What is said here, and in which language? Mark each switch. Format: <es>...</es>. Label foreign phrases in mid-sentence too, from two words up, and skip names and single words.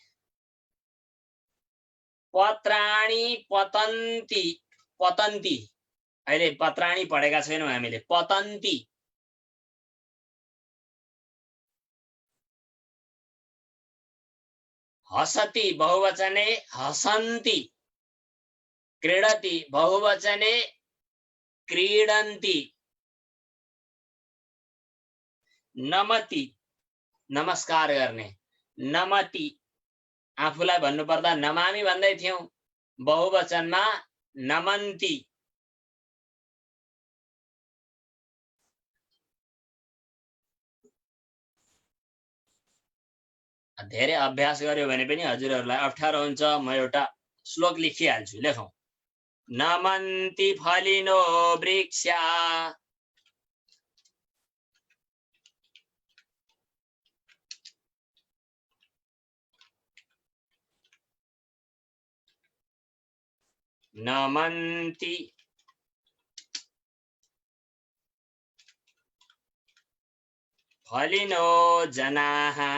<sa>पत्राणि पतन्ति, पतन्ति।</sa> <ne>अहिले पत्राणि पढेका छैनौं हामीले,</ne> <sa>पतन्ति। हसति बहुवचने हसन्ति। क्रीडति बहुवचने क्रीडन्ति।</sa> <ne>नमति नमस्कार गर्ने, नमति। आफूलाई भन्नुपर्दा नमामि भन्दै थियौं, बहुवचनमा नमन्ति। धेरै अभ्यास गर्यो भने पनि हजुरहरूलाई अप्ठ्यारो हुन्छ। म एउटा श्लोक लेखिहाल्छु, लेखौं।</ne> <sa>नमन्ति फलिनो वृक्षा, नमन्ति फलिनो जनाः,</sa>